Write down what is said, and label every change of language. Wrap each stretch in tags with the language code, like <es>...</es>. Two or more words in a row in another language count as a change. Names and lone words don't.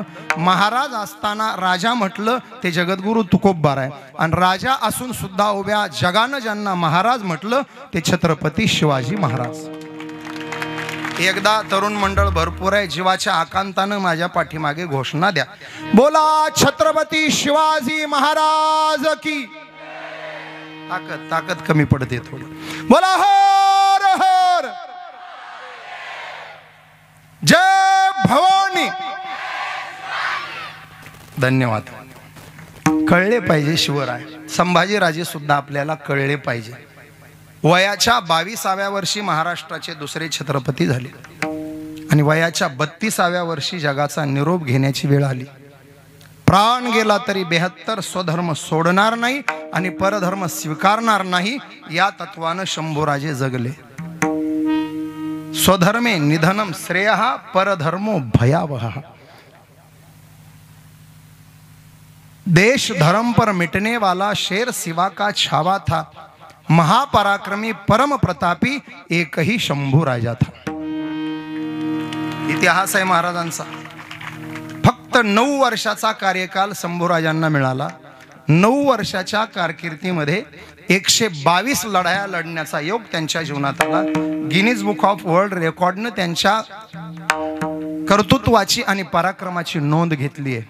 <mr>महाराज असताना राजा म्हटलं ते जगद्गुरु तुकोबबार आहे, आणि राजा असून सुद्धा उभ्या जगानं ज्यांना महाराज म्हटलं ते छत्रपती शिवाजी महाराज। एकदा तरुण मंडळ भरपूर आहे, जीवाच्या आकांतानं माझ्या पाठीमागे घोषणा द्या, बोला छत्रपती शिवाजी महाराज की। ताकद कमी पडते थोडी, बोला हर हर जय भवानी। धन्यवाद। कळले पाहिजे शिवराय, संभाजीराजे सुद्धा आपल्याला कळले पाहिजे। वयाच्या 22व्या वर्षी महाराष्ट्राचे दुसरे छत्रपती झाले। आणि वयाच्या 32व्या वर्षी जगाचा निरोप घेण्याची वेळ आली. प्राण गेला तरी 72 स्वधर्म सोडणार नाही आणि परधर्म स्वीकारणार नाही, या तत्वानं शंभूराजे जगले.</mr> <sa>स्वधर्मे निधनम श्रेयः परधर्मो भयावह.</sa> <hi>देश धर्म पर मिटने वाला शेर सिवा का छावा था, महापराक्रमी परम प्रतापी एक ही शंभू राजा था.</hi> <mr>इतिहास आहे महाराजांचा. फक्त 9 वर्षाचा कार्यकाल शंभूराजांना मिळाला. 9 वर्षाच्या कारकिर्दीमध्ये 122 लढाया लढण्याचा योग त्यांच्या जीवनात आला. गिनीज बुक ऑफ वर्ल्ड रेकॉर्डनं त्यांच्या कर्तृत्वाची आणि पराक्रमाची नोंद घेतली आहे.</mr>